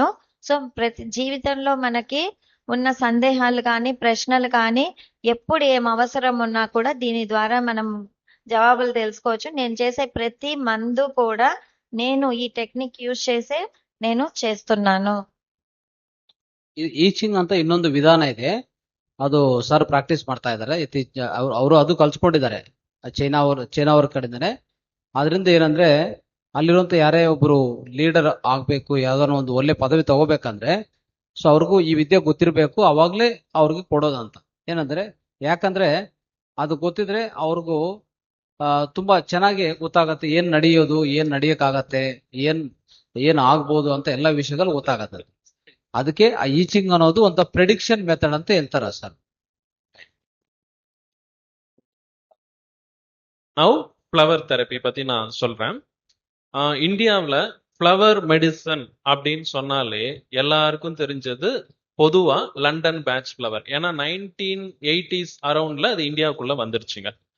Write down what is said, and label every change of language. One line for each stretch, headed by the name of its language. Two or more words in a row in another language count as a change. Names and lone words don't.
Telugu: సో ప్రతి జీవితంలో మనకి ఉన్న సందేహాలు కానీ ప్రశ్నలు కానీ ఎప్పుడు ఏం అవసరం ఉన్నా కూడా దీని ద్వారా మనం జవాబులు తెలుసుకోవచ్చు. నేను చేసే ప్రతి మందు కూడా నేను ఈ
English: technique use
Telugu: చేసే నేను చేస్తున్నాను.
Kannada: ಈಚಿಂಗ್ ಅಂತ ಇನ್ನೊಂದು ವಿಧಾನ ಇದೆ. ಅದು ಸರ್ ಪ್ರಾಕ್ಟೀಸ್ ಮಾಡ್ತಾ ಇದ್ದಾರೆ. ಅವರು ಅದು ಕಲ್ಸ್ಕೊಂಡಿದ್ದಾರೆ ಚೈನಾ ಅವ್ರ ಕಡೆಯಿಂದಾನೆ. ಅದರಿಂದ ಏನಂದ್ರೆ ಅಲ್ಲಿರುವಂತ ಯಾರೇ ಒಬ್ರು ಲೀಡರ್ ಆಗ್ಬೇಕು, ಯಾವ್ದಾರ ಒಂದು ಒಳ್ಳೆ ಪದವಿ ತಗೋಬೇಕಂದ್ರೆ ಸೊ ಅವ್ರಿಗೂ ಈ ವಿದ್ಯೆ ಗೊತ್ತಿರ್ಬೇಕು, ಅವಾಗ್ಲೇ ಅವ್ರಿಗೆ ಕೊಡೋದಂತ. ಏನಂದ್ರೆ ಯಾಕಂದ್ರೆ ಅದು ಗೊತ್ತಿದ್ರೆ ಅವ್ರಿಗೂ ತುಂಬಾ ಚೆನ್ನಾಗಿ ಗೊತ್ತಾಗತ್ತೆ ಏನ್ ನಡೆಯೋದು, ಏನ್ ನಡೆಯಕ್ಕಾಗತ್ತೆ, ಏನ್ ಆಗ್ಬೋದು ಅಂತ ಎಲ್ಲಾ ವಿಷಯಗಳು ಗೊತ್ತಾಗತ್ತೆ. ಅದಕ್ಕೆ ಆ ಈಚಿಂಗ್ ಅನ್ನೋದು ಒಂದು
English: prediction method
Kannada: ಅಂತ ಹೇಳ್ತಾರ ಸರ್.
English: now flower therapy
Tamil: பத்தி நான் சொல்றேன். இந்தியாவில்
English: flower medicine
Tamil: அப்படின்னு சொன்னாலே எல்லாருக்கும் தெரிஞ்சது பொதுவா லண்டன் பேட்ச் ஃப்ளவர். ஏன்னா 1980s அரௌண்ட்ல அது இந்தியாவுக்குள்ள வந்துருச்சுங்க.